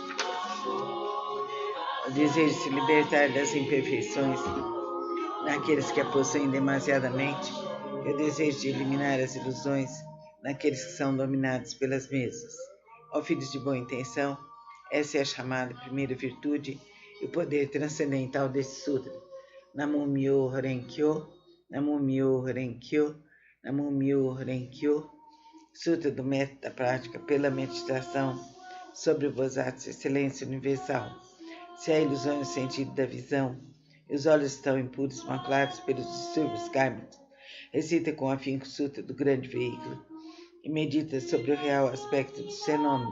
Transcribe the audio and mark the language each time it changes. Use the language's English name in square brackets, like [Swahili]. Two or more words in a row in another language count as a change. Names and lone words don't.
[Portuguese] o desejo de se libertar das imperfeições, naqueles que a possuem demasiadamente, e o desejo de eliminar as ilusões, naqueles que são dominados pelas mesmas. Ó filhos de boa intenção, essa é a chamada primeira virtude e o poder transcendental desse sutra. [Japanese] Namo Myo Horenkyo, Namo Myo Horenkyo, Namo Myo Horenkyo. [Portuguese] Sutra do método da prática pela meditação sobre o Bosatsu Excelência Universal. Se há ilusões no sentido da visão, e os olhos estão impuros, maculados pelos distúrbios kármicos, recita com afinco o Sutra do grande veículo e medita sobre o real aspecto dos fenômenos.